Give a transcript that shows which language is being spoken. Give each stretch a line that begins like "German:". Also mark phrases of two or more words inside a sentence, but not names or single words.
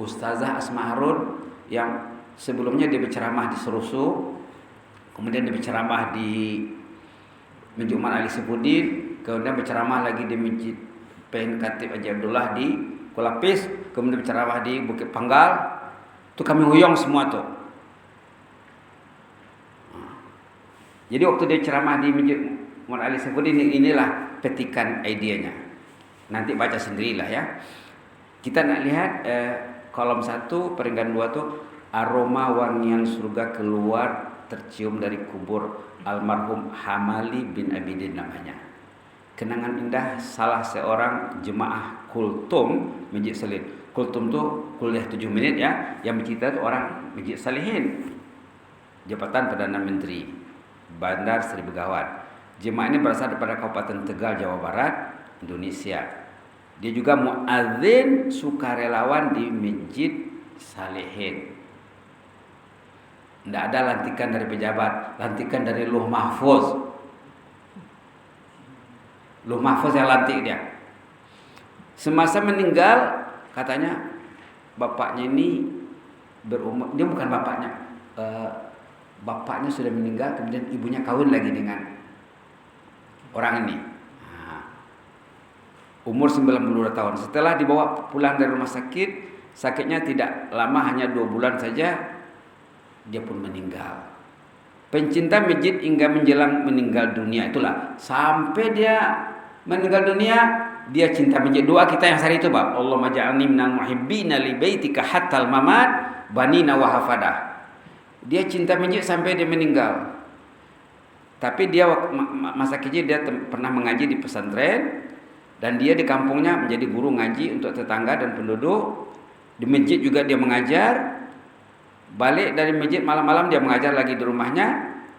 Malay: Ustazah Asma Harun yang sebelumnya dia berceramah di Serusu, kemudian dia berceramah di Masjid Umar Ali Saifuddin, kemudian berceramah lagi di Masjid PN Khatib Haji Abdullah di Kolapis, kemudian berceramah di Bukit Panggal. Itu kami huyong semua tuh. Jadi waktu dia ceramah di Masjid Umar Ali Saifuddin, inilah petikan idenya. Nanti baca sendirilah ya. Kita nak lihat kolom 1 peringkat 2 tuh, aroma wangian surga keluar tercium dari kubur almarhum Hamali bin Abidin namanya. Kenangan indah salah seorang jemaah kultum Masjid Salihin. Kultum tu kuliah 7 menit ya. Yang bercerita tu orang Masjid Salihin, Jabatan Perdana Menteri Bandar Seri Begawan. Jemaah ini berasal daripada Kabupaten Tegal, Jawa Barat, Indonesia. Dia juga muadzin sukarelawan di Masjid Salihin. Tidak ada lantikan dari pejabat, lantikan dari Luh Mahfuz. Luh Mahfuz yang lantik dia. Semasa meninggal, katanya bapaknya ini berumur, dia bukan bapaknya, bapaknya sudah meninggal, kemudian ibunya kawin lagi dengan orang ini. Umur 92 tahun. Setelah dibawa pulang dari rumah sakit, sakitnya tidak lama, hanya 2 bulan saja, dia pun meninggal. Pencinta masjid hingga menjelang meninggal dunia. Itulah, sampai dia meninggal dunia, dia cinta masjid. Doa kita yang hari itu, Pak,
Arabic: اللهم اجعلني من المحبين لبيتك حتى الممات بنينا وحفدة.
Malay: Dia cinta masjid sampai dia meninggal. Tapi dia masa kecil dia pernah mengaji di pesantren, dan dia di kampungnya menjadi guru ngaji untuk tetangga dan penduduk. Di masjid juga dia mengajar. Balik dari masjid malam-malam dia mengajar lagi di rumahnya.